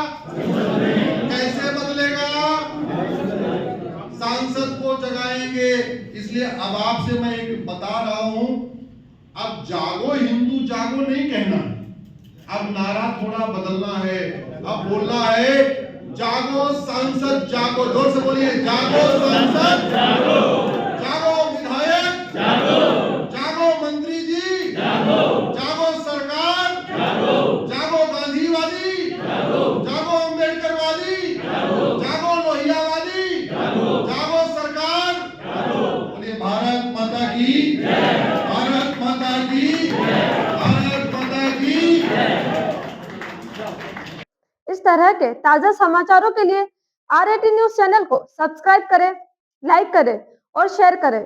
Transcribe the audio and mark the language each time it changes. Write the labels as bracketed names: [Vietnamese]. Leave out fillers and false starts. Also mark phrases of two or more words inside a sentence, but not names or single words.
[Hindi] कैसे बदलेगा? सांसद को जगाएंगे। इसलिए अब आपसे मैं एक बता रहा हूं, अब जागो हिंदू जागो नहीं कहना, अब नारा थोड़ा बदलना है। अब बोलना है जागो सांसद जागो। जोर से बोलिए, जागो सांसद जागो, जागो विधायक जागो, जागो मंत्री जी जागो, जागो सरकार जागो, जागो गांधीवादी जागो, जागो अम्बेडकरवादी जागो, जागो लोहियावादी जागो, जागो सरकार जागो। बोलिए भारत माता की जय, भारत माता की जय, भारत माता की जय। इस तरह के ताजा समाचारों के लिए RAT न्यूज चैनल को सब्सक्राइब करें, लाइक करें और शेयर करें।